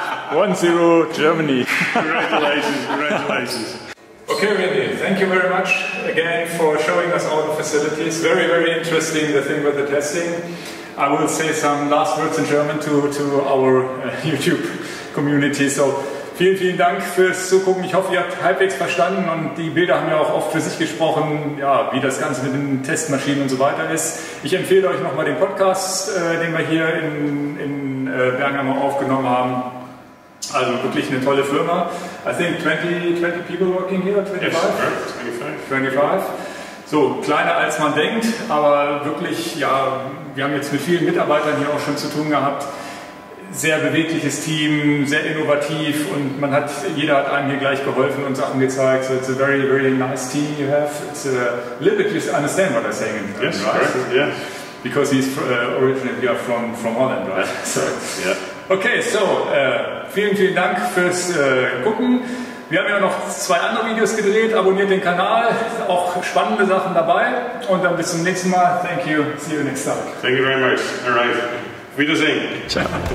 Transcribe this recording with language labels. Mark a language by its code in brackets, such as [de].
[en] 1-0 Germany. Congratulations, congratulations. Okay, René, thank you very much again for showing us all the facilities. Very, very interesting, the thing with the testing. I will say some last words in German to our YouTube community. [de] So, vielen Dank fürs Zugucken. Ich hoffe, ihr habt halbwegs verstanden und die Bilder haben ja auch oft für sich gesprochen, ja, wie das Ganze mit den Testmaschinen und so weiter ist. Ich empfehle euch nochmal den Podcast, den wir hier in Bergamo aufgenommen haben. Also wirklich eine tolle Firma. [en] I think 20 people working here, 25? Yes, 25. [de] So, kleiner als man denkt, aber wirklich, ja, wir haben jetzt mit vielen Mitarbeitern hier auch schon zu tun gehabt. Sehr bewegliches Team, sehr innovativ und jeder hat einem hier gleich geholfen und Sachen gezeigt. [en] So it's a very, very nice team you have. It's a little bit, you understand what I'm saying in German, yes, right? Correct, yeah. Because he's originally from Holland, right? So, yeah. [de] Okay, so, vielen Dank fürs Gucken. Wir haben ja noch 2 andere Videos gedreht. Abonniert den Kanal, auch spannende Sachen dabei. Und dann bis zum nächsten Mal. [en] Thank you. See you next time. Thank you very much. All right. [de] Wiedersehen. [it] Ciao.